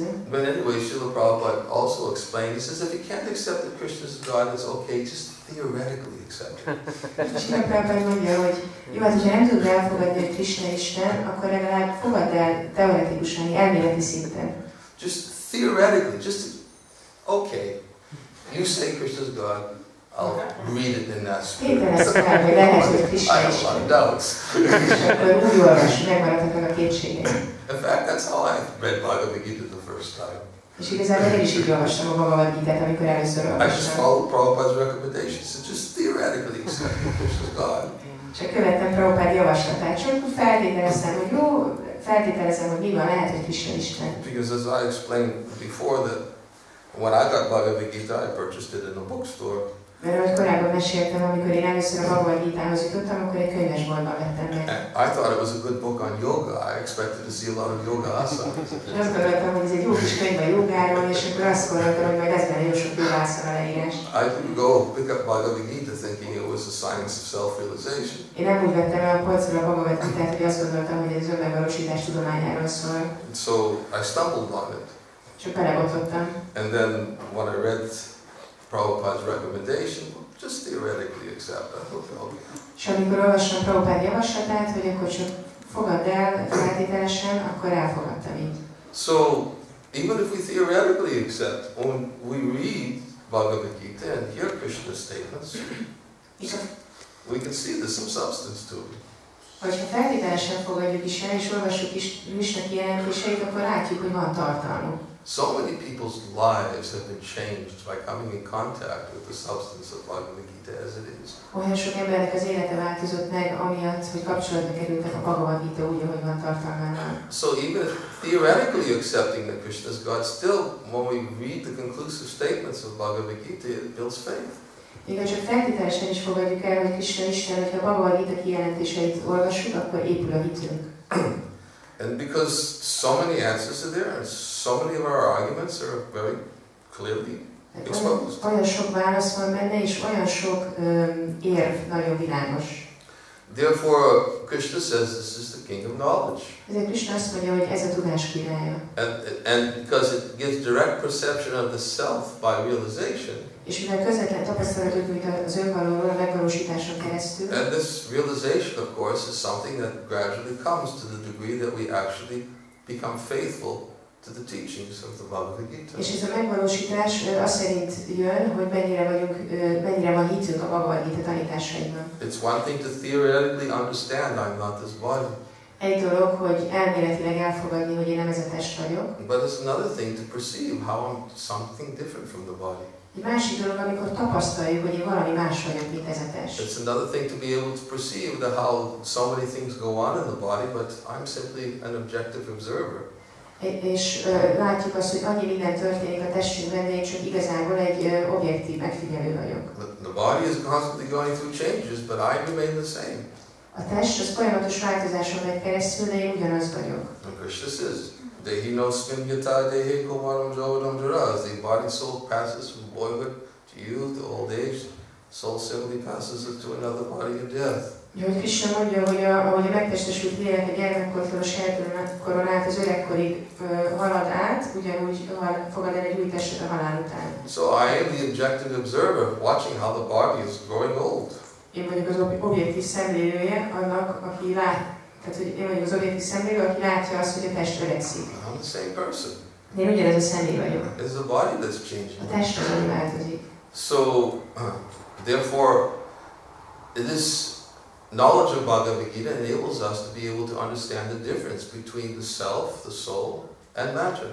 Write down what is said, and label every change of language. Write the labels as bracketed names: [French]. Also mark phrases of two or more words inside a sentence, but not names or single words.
[English] But anyway, Srila Prabhupada also explained, he says if you can't accept that Krishna is God, it's okay, just theoretically accept it. [Hungarian] Srila Prabhupada mondja, hogy jó, hát hogyha nem tudod elfogadni, hogy Krishna Isten, akkor legalább fogadd el teoretikusan, elméleti szinten. [English] Just theoretically, just, okay, you say Krishna's God, I'll read it in that spirit. I have a lot of doubts. In fact, that's how I read Bhagavad Gita the first time. [Hungarian] És igazából én is így olvastam a Bhagavad Gitát, amikor először [English] I just [Hungarian] olvastam. [English] followed Prabhupada's recommendation, so just theoretically accept Krishna's God. [Hungarian] Csak követtem Prabhupád javaslatát, csak feltételeztem, hogy jó, feltételezem, hogy mi van, lehet, hogy Krishna Isten. [English] Because as I explained before, that when I got Bhagavad Gita, I purchased it in a bookstore, [Hungarian] Mert ahogy korábban meséltem, amikor én először a Bhagavad Gítához jutottam, akkor egy könyvesboltban vettem meg. [English] I thought it was a good book on yoga. I expected to see a lot of yoga asanas. [Hungarian] Azt gondoltam, hogy ez egy jó kis könyv a jogáról, és akkor azt gondoltam, hogy majd lesz benne jó sok jogászana leírás. [English] I didn't go pick up Bhagavad Gita thinking it was the science of self-realization. [Hungarian] Én nem úgy vettem el a polcról a Bhagavad Gitát, hogy azt gondoltam, hogy ez önmegvalósítás tudományáról szól. [English] So I stumbled on it. [Hungarian] Csak belebotlottam. [English] And then when I read Prabhupada's recommendation, just theoretically accept that. Okay. [Hungarian] És amikor olvastam Prabhupád javaslatát, hogy akkor csak fogadd el feltételesen, akkor elfogadtam így. [English] So, even if we theoretically accept, when we read Bhagavad Gita and hear Krishna's statements, we can see there's some substance to it. [Hungarian] Hogyha feltételesen fogadjuk is el, és olvassuk is Krishna kijelentéseit, akkor látjuk, hogy van tartalmuk. [English] So many people's lives have been changed by coming in contact with the substance of Bhagavad Gita as it is. [Hungarian] Olyan sok embernek az élete változott meg, amiatt, hogy kapcsolatba kerültek a Bhagavad Gita úgy, ahogy van tartalmával. [English] So even if theoretically accepting that Krishna is God, still when we read the conclusive statements of Bhagavad Gita, it builds faith. [Hungarian] Még csak feltételesen is fogadjuk el, hogy Krishna Isten, hogyha a Bhagavad Gita kijelentéseit olvassuk, akkor épül a hitünk. [English] And because so many answers are there, and so many of our arguments are very clearly exposed. [Hungarian] Olyan sok válasz van benne, és olyan sok érv nagyon világos. [English] Therefore, Krishna says this is the king of knowledge. [Hungarian] Ezért Krishna azt mondja, hogy ez a tudás királya. [English] And because it gives direct perception of the self by realization. [Hungarian] És mivel közvetlen tapasztalatot nyújt az önvalóról a megvalósításon keresztül. [English] And this realization, of course, is something that gradually comes to the degree that we actually become faithful to the teachings of the Bhagavad Gita. [Hungarian] És ez a megvalósítás az szerint jön, hogy mennyire van hitünk a Bhagavad Gita tanításaiban. [English] It's one thing to theoretically understand I'm not this body. [Hungarian] Egy dolog, hogy elméletileg elfogadni, hogy én nem ez a test vagyok. [English] But it's another thing to perceive how I'm something different from the body. [Hungarian] Egy másik dolog, amikor tapasztaljuk, hogy én valami más vagyok, mint ez a test. [English] It's another thing to be able to perceive that how so many things go on in the body, but I'm simply an objective observer. [Hungarian] És látjuk azt, hogy annyi minden történik a testünkben, de én csak igazából egy objektív megfigyelő vagyok. [English] The body is constantly going through changes, but I remain the same. [Hungarian] A test az folyamatos változáson megy keresztül, de én ugyanaz vagyok. [English] And Krishna says, [Sanskrit] Dehi no smyata dehi komaram javanam jara. [English] As the body soul passes from boyhood to youth to old age, soul simply passes to another body in death. [Hungarian] Hogy Krishna mondja, hogy ahogy a megtestesült lélek a gyermekkortól a sejtkoron át az öregkorig halad át, ugyanúgy fogad el egy új testet a halál után. [English] So I am the objective observer, watching how the body is growing old. [Hungarian] Én vagyok az objektív szemlélője annak, aki lát. Tehát, hogy én vagyok az objektív szemlélő, aki látja azt, hogy a test öregszik. [English] I'm the same person. [Hungarian] Én ugyanez a személy vagyok. [English] It's the body that's changing. [Hungarian] A test az, ami változik. [English] So, therefore, this knowledge of Bhagavad Gita enables us to be able to understand the difference between the self, the soul, and matter.